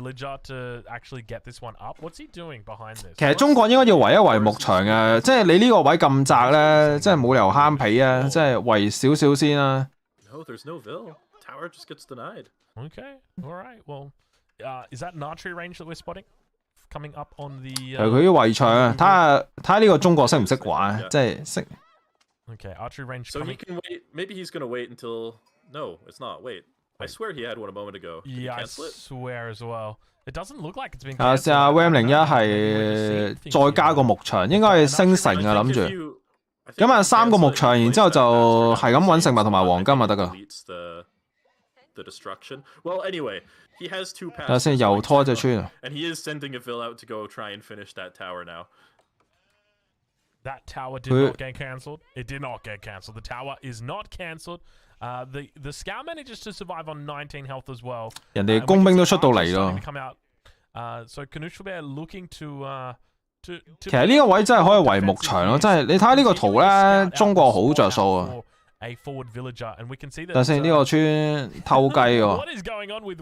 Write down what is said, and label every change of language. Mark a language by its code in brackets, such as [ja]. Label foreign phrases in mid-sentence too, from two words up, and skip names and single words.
[yue] 其實中國應該要圍一圍牧場嘅，即係你呢個位咁窄咧，即係冇理由慳皮啊！即係圍少少先啦。係佢啲圍牆啊！睇下呢個中國識唔識玩，即係識。 [en] I swear he had one a moment ago. Yeah, I swear as well. It doesn't look like it's been. [yue] 試下 Wem01係再加個牧場，應該係升城啊諗住。咁啊3個牧場，然之後就係咁揾食物同埋黃金就得噶。 [en] the destruction. Well, anyway, he has 2 passes. [yue] 等下先，又拖隻村啊！ [en] And he is sending a Vil out to go try and finish that tower now. That tower did not get cancelled. It did not get cancelled. The tower is not cancelled. The scout manages to survive on 19 health as well. [yue] 人哋工兵都出到嚟咯。 [en] So Canusha looking to [yue] 其實呢個位真係可以圍牧場咯，真係你睇下呢個圖咧，中國好着數啊！等先，呢個村偷雞喎。